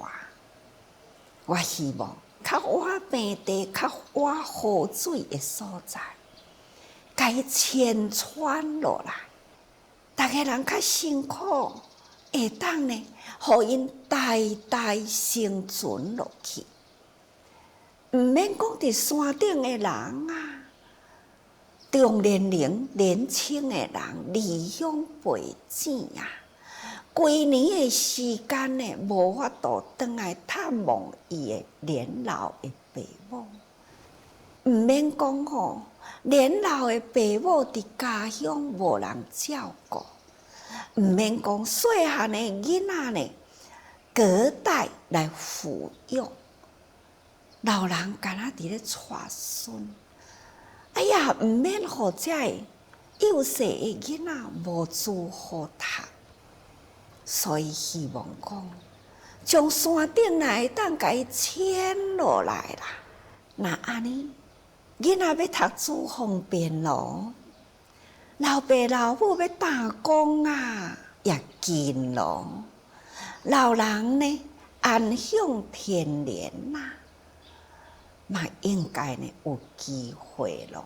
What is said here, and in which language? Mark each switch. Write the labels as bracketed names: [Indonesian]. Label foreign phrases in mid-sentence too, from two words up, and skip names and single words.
[Min Nan Chinese] 我希望较晏平地、较晏雨水的所在，甲伊迁窜落来，逐个人较辛苦，会当呢，互因代代生存落去。毋免讲伫山顶的人啊，中年龄、年轻的人离乡背井啊。规年的时间呢，无法度转来探望伊的年老的爸母。毋免讲吼，年老的爸母伫家乡无人照顾，毋免讲细汉的囡仔呢，隔代来抚养，老人敢若伫咧带孙，哎呀，毋免互遮幼细的囡仔无书好读，所以希望讲，从山顶来会当甲伊迁落来啦。那安尼，囡仔要读书方便咯，老爸老母要打工啊，也近咯。老人呢，安享天年呐，嘛应该呢有机会咯。